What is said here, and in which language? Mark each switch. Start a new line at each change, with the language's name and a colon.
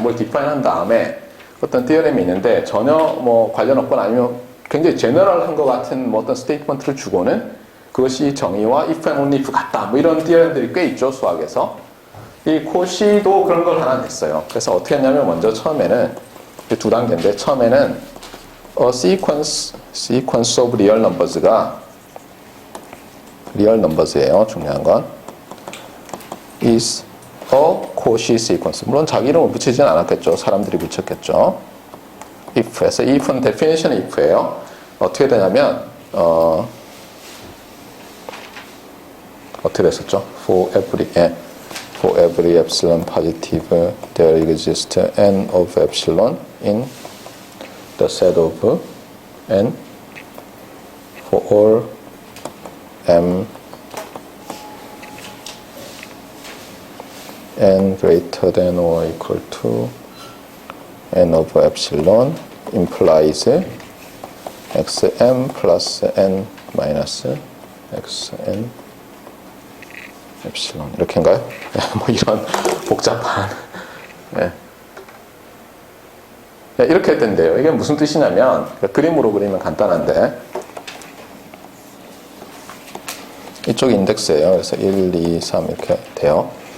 Korean: 뭘 디파인한 다음에 어떤 티어렘이 있는데 전혀 뭐 관련 없거나 아니면 굉장히 제너럴한 것 같은 뭐 어떤 스테이트먼트를 주고는 그것이 정의와 if and only if 같다. 뭐 이런 티어렘들이 꽤 있죠. 수학에서. 이 코시도 그런 걸 하나 냈어요. 그래서 어떻게 했냐면 먼저 처음에는 두 단계인데 처음에는 sequence of real numbers가 real numbers예요. 중요한 건
English: is a Cauchy sequence.
Korean: 물론 자기 이름을 붙이진 않았겠죠. 사람들이 붙였겠죠. if에서 if은 definition if예요. 어떻게 되냐면 어떻게 됐었죠?
English: For every epsilon positive there exists n of epsilon in the set of n for all m n greater than or equal to n of epsilon implies xm plus n minus xn epsilon
Korean: 이렇게인가요? 뭐 이런 복잡한 이렇게 된대요. 이게 무슨 뜻이냐면 그림으로 그리면 간단한데 이쪽이 인덱스예요. 그래서 1, 2, 3 이렇게 돼요.